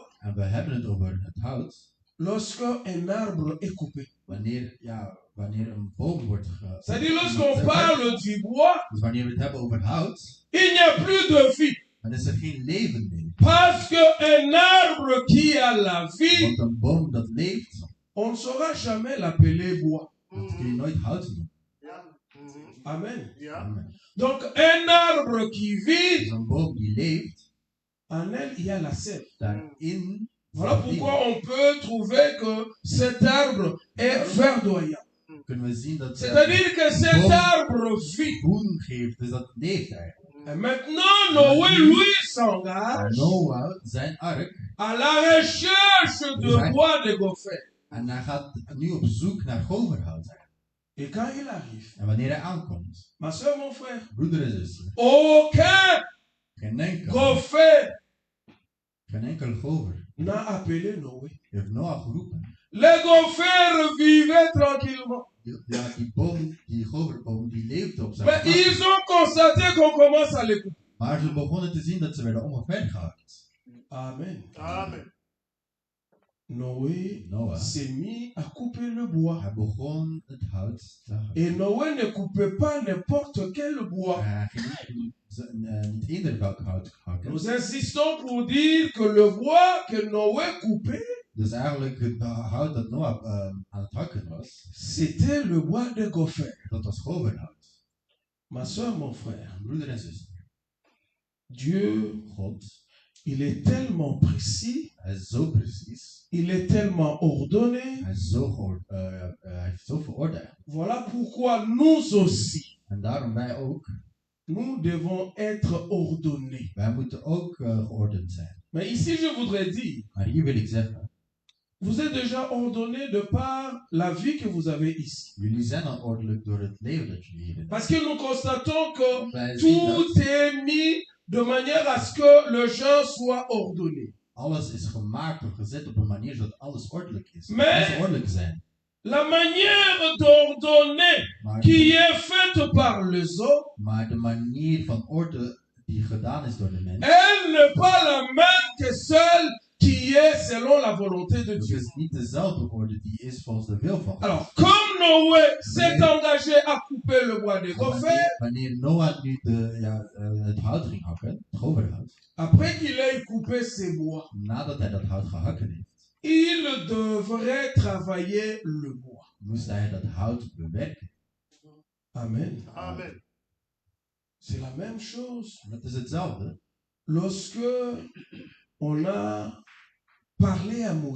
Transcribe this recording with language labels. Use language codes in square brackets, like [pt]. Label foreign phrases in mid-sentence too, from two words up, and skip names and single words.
[nl] En we hebben het over het hout. [fr] lorsque un arbre est coupé. [nl] Wanneer een boom wordt [fr] C'est-à-dire lorsqu'on parle du bois, [nl] Dus wanneer we het hebben over hout, [fr] il n'y a plus de vie. [nl] dan is er geen leven meer. [fr] Parce qu'un arbre qui a la vie, [nl] Want een boom dat leeft, [fr] on ne saura jamais l'appeler bois. [nl] dat kun je nooit hout noemen. Ja. Amen. Ja. Amen. [fr] Donc un arbre qui [nl] Dus [fr] vit, [nl] een boom die leeft, [fr] en elle, il y a la sève. [nl] daarin [fr] Voilà [nl] zit leven. [fr] pourquoi on peut trouver que cet arbre est verdoyant. [nl] Kunnen we zien dat [fr] C'est-à-dire que cet Bon. arbre vit. [nl] groen geeft, dus dat leeft eigenlijk. [fr] Et maintenant, Noé, lui, [nl] Maar [fr] s'engage [nl] Noah, zijn ark, [fr] à la recherche de bois de gopher. [nl] en hij gaat nu op zoek naar goverhout. [fr] Et quand il arrive, [nl] En wanneer hij aankomt, [fr] ma soeur, mon frère, [nl] broeder en zuster, [fr] aucun [nl] geen enkel gover [fr] n'a appelé Noé. [nl] heeft Noah geroepen. [fr] Les gophers vivaient tranquillement. [nl] Ja, die boom, die goverboom, die leefde op zijn [fr] Mais [nl] tak. [fr] ils ont constaté qu'on commence à les couper. [nl] Maar ze begonnen te zien dat ze werden omvergehakt. Amen. Amen. [fr] Noé [nl] Noah, [fr] s'est mis à couper le bois. [nl] hij begon het hout te hakken. [fr] Et Noé ne coupait pas n'importe quel bois. [nl] Hij ging niet ieder welk hout hakken. [fr] Nous insistons pour dire que le bois que Noé coupait, [nl] Dus eigenlijk het hout dat Noah aan het hakken was, [fr] c'était le bois de gopher. [nl] dat was goverhout. [fr] Ma soeur, mon frère, [nl] Broeder en zuster, [fr] Dieu, [nl] God, [fr] il est tellement précis, [nl] hij is zo precies, [fr] il est tellement ordonné. [nl] hij heeft zoveel orde. [fr] Voilà pourquoi nous aussi, [nl] En daarom wij ook, [fr] nous devons être ordonnés. [nl] wij moeten ook geordend zijn. [fr] Mais ici, je voudrais dire, [nl] Maar hier wil ik zeggen, [fr] vous êtes déjà ordonnés de par la vie que vous avez ici. [nl] jullie zijn al ordelijk door het leven dat jullie hier hebben. [fr] Parce que nous constatons que [nl] Wij zien dat [fr] tout est mis de manière à ce que le genre soit ordonné. [nl] alles is gemaakt of gezet op een manier zodat alles ordelijk is. Maar- Alles ordelijk zijn. [fr] La manière d'ordonner [nl] Maar, [fr] qui est faite par les hommes, [nl] maar de manier van orde die gedaan is door de mens, [fr] elle n'est pas la même que celle qui est selon la volonté de [nl] het [fr] Dieu. [nl] is niet dezelfde orde die is volgens de wil van God. [fr] Alors, comme Noé s'est engagé à couper le bois de [nl] En [fr] gopher, [nl] wanneer Noah nu het hout ging hakken, het goverhout, [fr] après qu'il ait coupé ses bois, [nl] nadat hij dat hout gehakken heeft, [fr] il devrait travailler le bois. [nl] moest hij dat hout bewerken. Amen. Amen. [fr] C'est la même chose [nl] En dat is hetzelfde [fr] lorsque on a parlé à Moïse.